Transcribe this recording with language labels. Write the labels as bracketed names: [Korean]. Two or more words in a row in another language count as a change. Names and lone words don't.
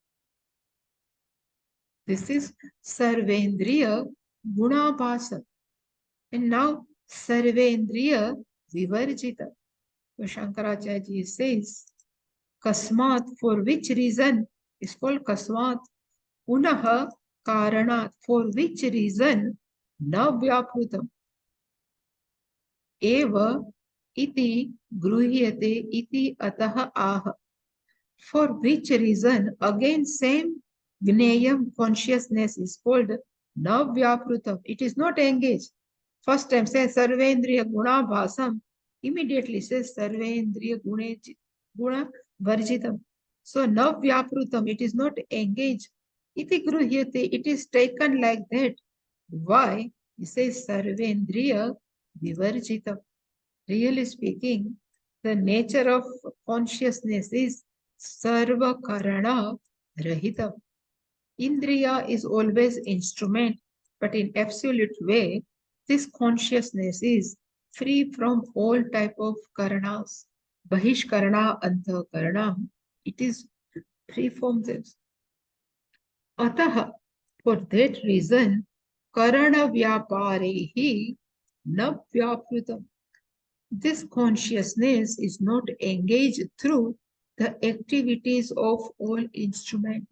[English] This is [Sanskrit] सर्वेन्द्रिय गुणाभास. [English] And now [Sanskrit] सर्वेन्द्रिय विवर्जित. [English] So Shankaracharya says, Kasmat, for which reason is called Kasmat. [Sanskrit] पुनः कारणात्, [English] for which reason [Sanskrit] न व्यापृतम्. एव इति गृह्यते इति अतः आह. [English] For which reason, again same gneyam consciousness is called [Sanskrit] न व्यापृतम्. [English] It is not engaged. First time says [Sanskrit] सर्वेन्द्रिय गुण भासम्, [English] immediately says [Sanskrit] सर्वेन्द्रिय गुण वर्जितम्. So न व्यापृतम्, [English] it is not engaged. [Sanskrit] इति गृह्यते, [English] it is taken like that. Why? He says [Sanskrit] सर्वेन्द्रिय विवर्जितम्. [English] Really speaking, the nature of consciousness is [Sanskrit] सर्व करण रहितम्. [English] Indriya is always instrument, but in absolute way, this consciousness is free from all type of karanas. [Sanskrit] बहिष्करण अन्तःकरण. [English] It is free from this. Ataha, for that reason, [Sanskrit] करण व्यापारैः न व्यापृतम्. [English] This consciousness is not engaged through the activities of all instrument.